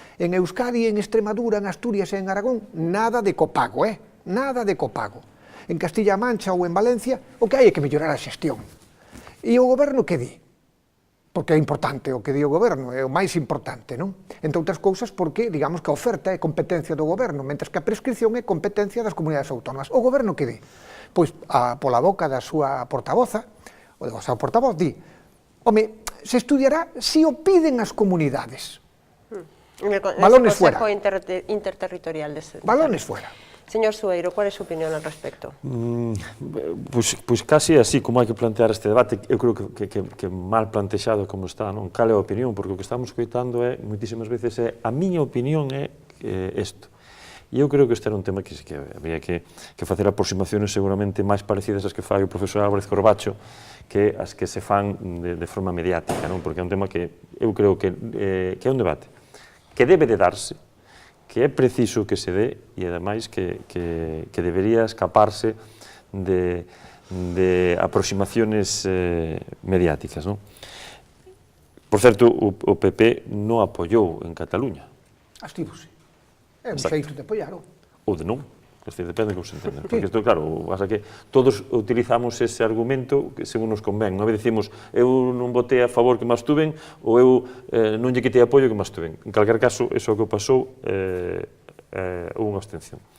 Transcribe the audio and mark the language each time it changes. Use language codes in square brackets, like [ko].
[gl] En Euskadi, en Extremadura, en Asturias e en Aragón, nada de copago, nada de copago. En Castilla-A Mancha ou en Valencia, o que hai é que mellorar a xestión. E o goberno que di? Porque é importante o que di o goberno, é o máis importante, non? Entre outras cousas porque, digamos, que a oferta é competencia do goberno, mentres que a prescripción é competencia das comunidades autónomas. O goberno que di? Pois, pola boca da súa portavoza, o do seu portavoz, di, home, se estudiará se o piden as comunidades. [es] Balones fuera. Interterritorial de Balones fuera. Señor Sueiro, ¿cuál es su opinión al respecto? [gl] Pois casi así como hai que plantear este debate, eu creo que mal plantexado como está, non? Cal é a opinión? Porque o que estamos coitando é, moitísimas veces, a miña opinión é isto. E eu creo que este era un tema que había que facer aproximaciones seguramente máis parecidas ás que fai o profesor Álvarez Corbacho que as que se fan de forma mediática, non? Porque é un tema que eu creo que é un debate que debe de darse, que é preciso que se dé e, ademais, que debería escaparse de aproximaciones mediáticas, non? Por certo, o PP non apoiou en Cataluña. Astívose. É un xeito de apoiar, ou de non. Depende como se entenda. Porque isto, claro, pasa que todos utilizamos ese argumento según nos convén. Unha vez dicimos, eu non votei a favor que máis tuven, ou eu non lle quitei apoio que máis tuven. En calquer caso, iso que pasou houve unha abstención.